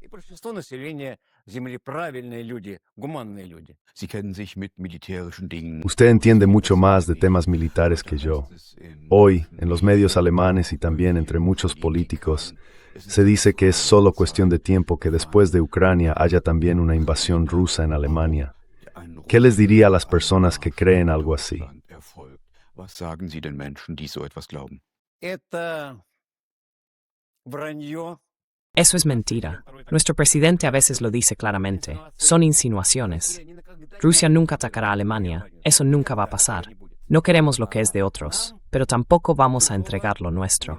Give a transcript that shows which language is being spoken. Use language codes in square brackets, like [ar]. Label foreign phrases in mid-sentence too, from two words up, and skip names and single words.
[es] Usted entiende mucho más de temas militares que yo. Hoy, en los medios alemanes y también entre muchos políticos, se dice que es solo cuestión de tiempo que después de Ucrania haya también una invasión rusa en Alemania. ¿Qué les diría a las personas que creen algo así? [de] Was sagen Sie den Menschen, die so etwas glauben? [es] Eso es mentira. Nuestro presidente a veces lo dice claramente. Son insinuaciones. Rusia nunca atacará a Alemania. Eso nunca va a pasar. No queremos lo que es de otros, pero tampoco vamos a entregar lo nuestro.